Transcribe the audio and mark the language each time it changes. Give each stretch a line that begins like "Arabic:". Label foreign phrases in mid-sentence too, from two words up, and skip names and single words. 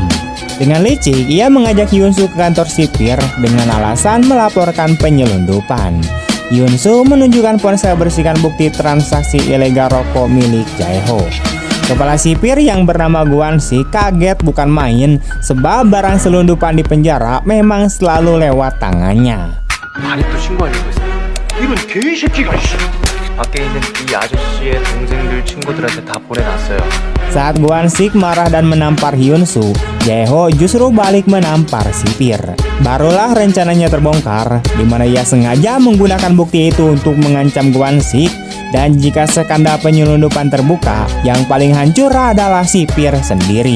Indonesian: Dengan licik, ia mengajak Hyun-soo ke kantor sipir dengan alasan melaporkan penyelundupan. Hyun-soo menunjukkan ponsel berisikan bukti transaksi ilegal rokok milik Jae-ho. Kepala sipir yang bernama Gwon-sik kaget bukan main, sebab barang selundupan di penjara memang selalu lewat tangannya.
Korean: 많이 부신 거 아니고 이런 개새끼가 밖에 있는 이 아저씨의 동생들 친구들한테 다 보내놨어요.
Indonesian: Saat Gwon-sik marah dan menampar Hyun-soo, Jae-ho justru balik menampar sipir. Barulah rencananya terbongkar, di mana ia sengaja menggunakan bukti itu untuk mengancam Gwon-sik, dan jika skandal penyelundupan terbuka, yang paling hancur adalah sipir sendiri.